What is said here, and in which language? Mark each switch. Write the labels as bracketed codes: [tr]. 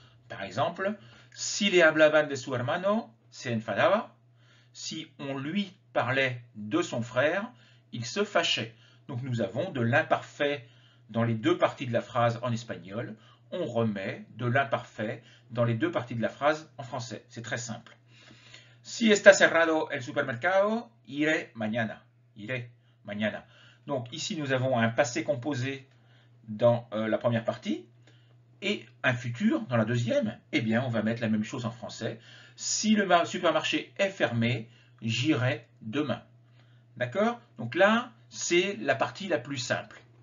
[es] Par exemple, si le hablaban de su hermano, se enfadaba. [fr] Si on lui parlait de son frère, il se fâchait. Donc nous avons de l'imparfait dans les deux parties de la phrase en espagnol. On remet de l'imparfait dans les deux parties de la phrase en français. C'est très simple. [es] Si está cerrado el supermercado, iré mañana. Iré mañana. [fr] Donc ici nous avons un passé composé dans la première partie et un futur dans la deuxième. Eh bien, on va mettre la même chose en français. Si le supermarché est fermé, j'irai demain. D'accord? Donc là, c'est la partie la plus simple.